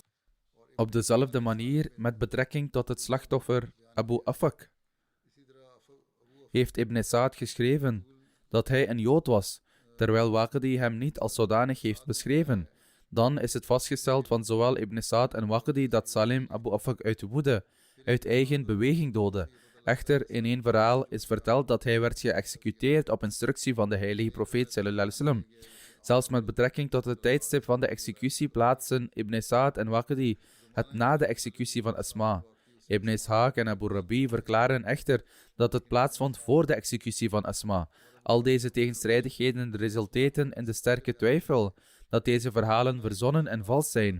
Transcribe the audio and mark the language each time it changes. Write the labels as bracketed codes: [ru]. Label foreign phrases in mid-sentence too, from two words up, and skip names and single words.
[nl] Op dezelfde manier, met betrekking tot het slachtoffer Abu Afak, heeft Ibn Sa'd geschreven dat hij een Jood was, terwijl Waqidi hem niet als zodanig heeft beschreven. Dan is het vastgesteld van zowel Ibn Sa'd en Waqidi dat Salim Abu Afak uit woede, uit eigen beweging doodde. Echter, in één verhaal is verteld dat hij werd geëxecuteerd op instructie van de heilige profeet [ar] صلى الله عليه وسلم. [nl] Zelfs met betrekking tot het tijdstip van de executie plaatsen Ibn Sa'd en Waqidi het na de executie van Asma. Ibn Ishaq en Abu Rabi verklaren echter dat het plaatsvond voor de executie van Asma. Al deze tegenstrijdigheden resulteren in de sterke twijfel dat deze verhalen verzonnen en vals zijn.